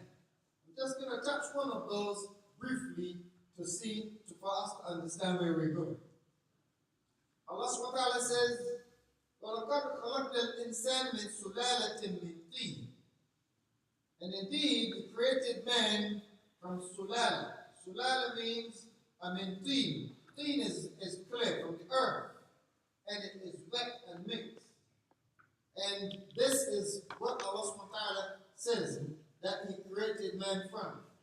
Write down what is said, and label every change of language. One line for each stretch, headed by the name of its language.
English: I'm just going to touch one of those briefly for us to understand where we're going. Allah subhanahu wa ta'ala says,
Arabic: وَلَقَدْ خَلَقْنَا الْإِنسَانَ مِنْ سُلَالَةٍ مِنْ طِينٍ.
English: And indeed, we created man from sulala. Sulala means min tin. Tin is clay from the earth, and it is wet and mixed. And this is what Allah subhanahu wa ta'ala says that he created man from.